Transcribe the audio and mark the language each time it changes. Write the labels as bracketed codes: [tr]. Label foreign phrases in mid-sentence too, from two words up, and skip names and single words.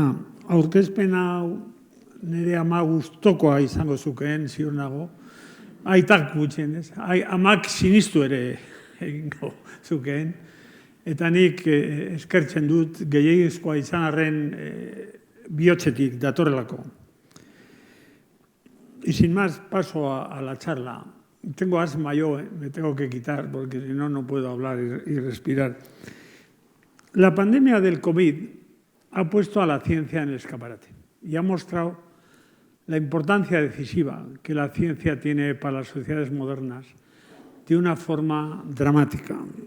[eu] Aurkezpena nire ama gustokoa izango zukeen, ziur nago. Aitak gutxienez, amak sinistu ere egingo zukeen. Eta nik eskertzen dut gehiagizkoa izan arren bihotzetik datorrelako. [es] Y sin más, paso a la charla. Tengo asma yo, me tengo que quitar porque si no, no puedo hablar y respirar. La pandemia del COVID ha puesto a la ciencia en el escaparate y ha mostrado la importancia decisiva que la ciencia tiene para las sociedades modernas de una forma dramática.